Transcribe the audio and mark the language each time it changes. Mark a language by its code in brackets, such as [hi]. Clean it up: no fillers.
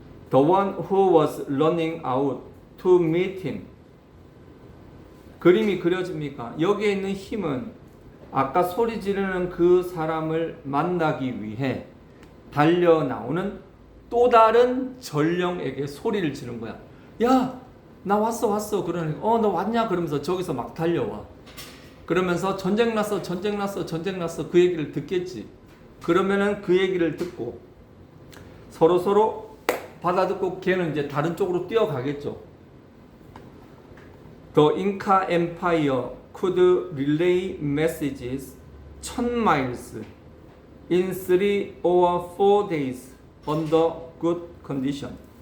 [en] The one who was running out to meet him. [ko] 그림이 그려집니까? 여기에 있는 힘은 아까 소리 지르는 그 사람을 만나기 위해 달려 나오는 또 다른 전령에게 소리를 지른 거야. 야, 나 왔어. 그러니까 너 왔냐? 그러면서 저기서 막 달려와. 그러면서 전쟁 났어. 그 얘기를 듣겠지. 그러면은 그 얘기를 듣고 서로 받아듣고 걔는 이제 다른 쪽으로 뛰어가겠죠. [en] The Inca Empire could relay messages 1000 miles in 3 or 4 days under good condition.